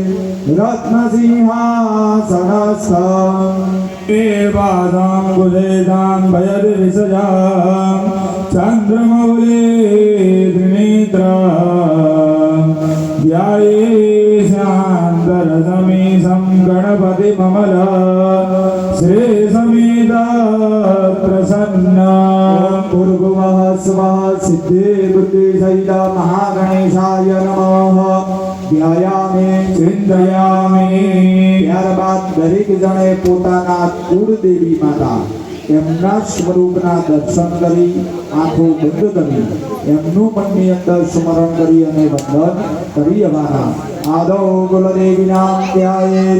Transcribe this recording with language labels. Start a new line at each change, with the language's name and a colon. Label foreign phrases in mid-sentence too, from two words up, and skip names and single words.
Sanskrit: रत्नसिंहासनस्थं देवानां कुलेनां भयदिविषजां चन्द्रमौले त्रिनेत्रं ध्याये शान्तरसमीशं गणपतिममल श्री समेत प्रसन्न। भूर्भुवः स्वः सिद्धि बुद्धि सहित महागणेशाय नमः ध्यायामि चिंतयामि।
Gujarati: ત્યારબાદ દરેક જણે પોતાના કુળદેવી માતા એમના સ્વરૂપના દર્શન કરી આંખો બંધ કરી એમનું મનની અંદર સ્મરણ કરી અને વંદન કરી આવવાના।
Sanskrit: आदौ कुलदेवीनां ध्यायेत।